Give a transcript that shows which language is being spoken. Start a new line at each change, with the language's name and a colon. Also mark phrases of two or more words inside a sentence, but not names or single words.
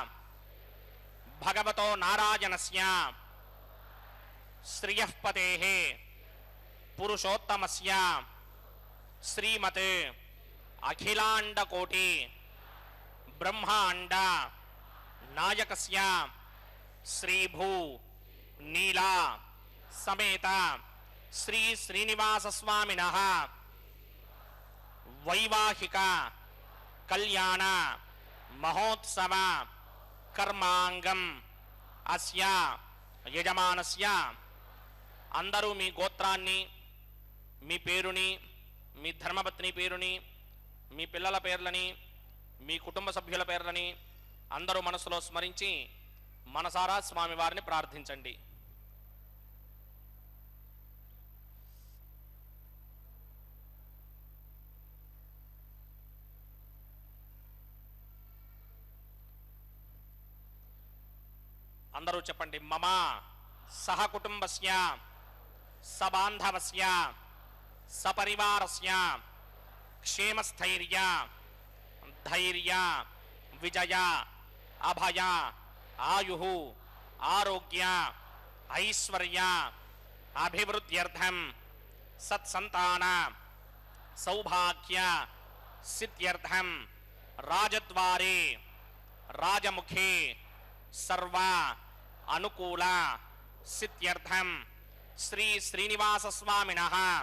Sanskrit: भगवतो नारायणस्य श्रियः पतेः पुरुषोत्तमस्य श्रीमते अखिलांडकोटि ब्रह्मांड नायकस्य श्रीभू नीला समेत श्री श्रीनिवास स्वामिनः वैवाहिक कल्याण महोत्सव कर्मांगम अस्या यजमानस्य
Telugu: అందరూ మీ గోత్రాన్ని మీ పేరుని మీ ధర్మపత్ని పేరుని మీ పిల్లల పేర్లని మీ కుటుంబ సభ్యుల పేర్లని అందరూ మనసులో స్మరించి మనసారా స్వామివారిని ప్రార్థించండి. అందరూ చెప్పండి.
Sanskrit: మమ సహ కుటుంబస్య సబాంధవస్య सपरिवारस्य क्षेमस्थैर्य धैर्य विजय अभय आयुः आरोग्य ऐश्वर्य अभिवृद्ध्यर्थं सत्संतान सौभाग्य सिद्ध्यर्थं राजद्वारे राजमुखे सर्व अनुकूल सिद्ध्यर्थं श्री श्रीनिवास स्वामिनः